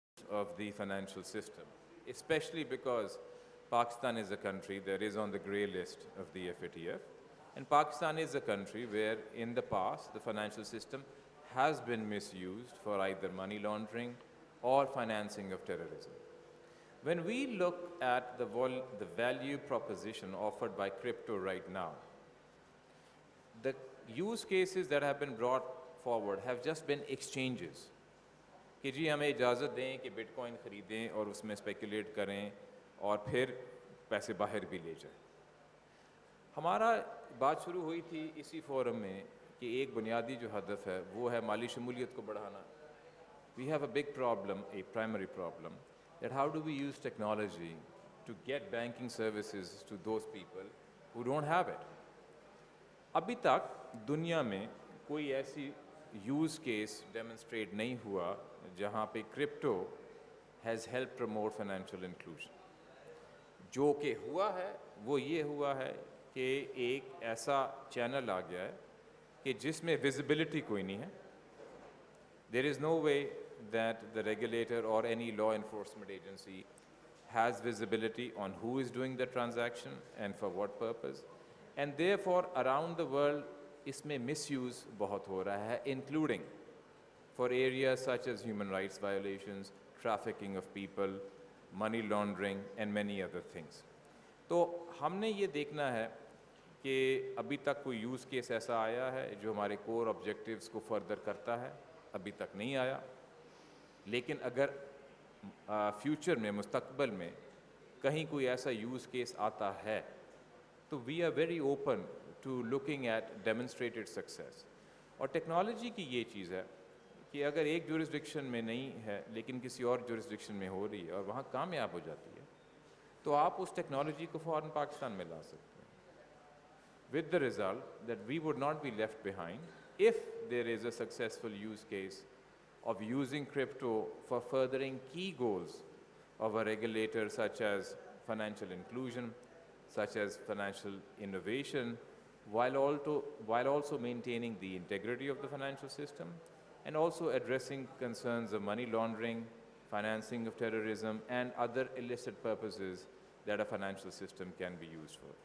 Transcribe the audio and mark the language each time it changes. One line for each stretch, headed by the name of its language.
English: of the financial system, especially because Pakistan is a country that is on the grey list of the FATF, and Pakistan is a country where in the past the financial system has been misused for either money laundering or financing of terrorism. When we look at the value proposition offered by crypto right now, the use cases that have been brought forward have just been exchanges.
Hindi: कि जी हमें इजाज़त दें कि bitcoin ख़रीदें और उसमें speculate करें और फिर पैसे बाहर भी ले जाएं. हमारा बात शुरू हुई थी इसी फोरम में कि एक बुनियादी जो हदफ है वो है माली शमूलियत को बढ़ाना.
English: We have a big problem, a primary problem, that how do we use technology to get banking services to those people who don't have it.
Hindi: अभी तक दुनिया में कोई ऐसी use case demonstrate नहीं हुआ जहाँ पे
English: crypto has helped promote financial inclusion.
Hindi: जो कि हुआ है वो ये हुआ है कि एक ऐसा चैनल आ गया है कि जिसमें visibility कोई नहीं है.
English: There is no way that the regulator or any law enforcement agency has visibility on who is doing the transaction and for what purpose. And therefore, around the world,
Hindi: इसमें misuse बहुत हो रहा है,
English: including for areas such as human rights violations, trafficking of people, money laundering, and many other things.
Hindi: तो हमने ये देखना है कि अभी तक कोई यूज़ केस ऐसा आया है जो हमारे कोर ऑब्जेक्टिव्स को फर्दर करता है. अभी तक नहीं आया, लेकिन अगर फ्यूचर में मुस्तकबिल में कहीं कोई ऐसा यूज़ केस आता है तो
English: We are very open to looking at demonstrated success.
Hindi: और टेक्नोलॉजी की ये चीज़ है कि अगर एक जुरिस्डिक्शन में नहीं है लेकिन किसी और जुरिस्डिक्शन में हो रही है और वहाँ कामयाब हो जाती है तो आप उस टेक्नोलॉजी को फ़ौरन पाकिस्तान में ला सकते हैं,
English: with the result that we would not be left behind if there is a successful use case of using crypto for furthering key goals of a regulator such as financial inclusion, such as financial innovation, while also maintaining the integrity of the financial system and also addressing concerns of money laundering, financing of terrorism and other illicit purposes that a financial system can be used for.